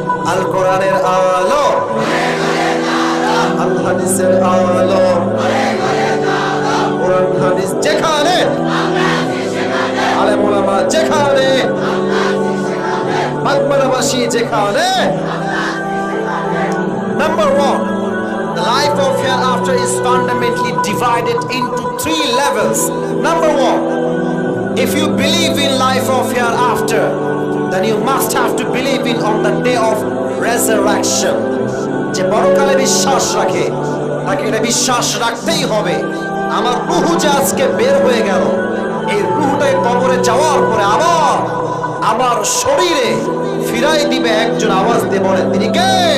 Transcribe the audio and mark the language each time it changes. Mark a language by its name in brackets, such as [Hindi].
[Bangla] আল কোরআনের আলো, আল হাদিসের আলো, কোরআন হাদিস যেখানে, আলেম ওলামা যেখানে, মাকবারাবাসী যেখানে। [English] Number 1, the life of hereafter is fundamentally divided into 3 levels. Number 1, if you believe in life of hereafter, then you must have to believe in on the day of resurrection. [Bangla] যে পরকালে বিশ্বাস রাখে তাকে এটা বিশ্বাস রাখতেই হবে, আমার রূহ যে আজকে বের হয়ে গেল, এই রূহটাই কবরে যাওয়ার পরে আবার আমার শরীরে ফিরাই দিবে একজন, আওয়াজ দিয়ে বলেন তিনি কে?